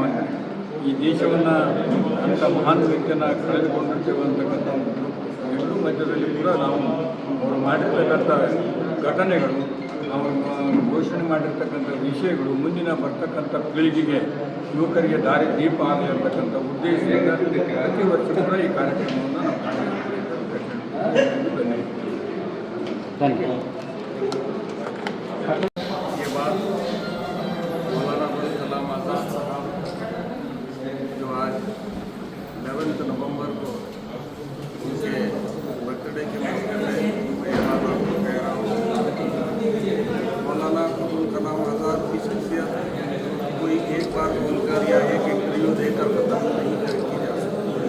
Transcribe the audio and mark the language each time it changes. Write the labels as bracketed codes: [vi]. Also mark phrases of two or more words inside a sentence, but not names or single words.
[kn] ಈ ದೇಶವನ್ನು ಅಂಥ ಮಹಾನ್ ವ್ಯಕ್ತಿಯನ್ನು ಕಳೆದುಕೊಂಡಿರ್ತೇವೆ ಅಂತಕ್ಕಂಥ ಎಲ್ಲರೂ ಮಧ್ಯದಲ್ಲಿ ಕೂಡ ನಾವು ಅವರು ಮಾಡಿರ್ತಕ್ಕಂಥ ಘಟನೆಗಳು, ಅವರು ಘೋಷಣೆ ಮಾಡಿರ್ತಕ್ಕಂಥ ವಿಷಯಗಳು ಮುಂದಿನ ಬರ್ತಕ್ಕಂಥ ಪೀಳಿಗೆಗೆ ಯುವಕರಿಗೆ ದಾರಿ ದೀಪ ಆಗಿರ್ತಕ್ಕಂಥ ಉದ್ದೇಶದಿಂದ ಪ್ರತಿ ವರ್ಷ ಕೂಡ ಈ ಕಾರ್ಯಕ್ರಮವನ್ನು ನಾವು ಕಾಣುತ್ತೇವೆ. ಧನ್ಯವಾದ. [hi] ये बात मौलाना अबुल कलाम आज़ाद साहब जो आज 11 नवंबर को उनके बर्थडे के मौके पर मैं ये बात आपको कह रहा हूँ। मौलाना अबुल कलाम आज़ाद की शख्सियत कोई एक बार बोलकर या एक इंटरव्यू देकर खत्म नहीं की जा सकती।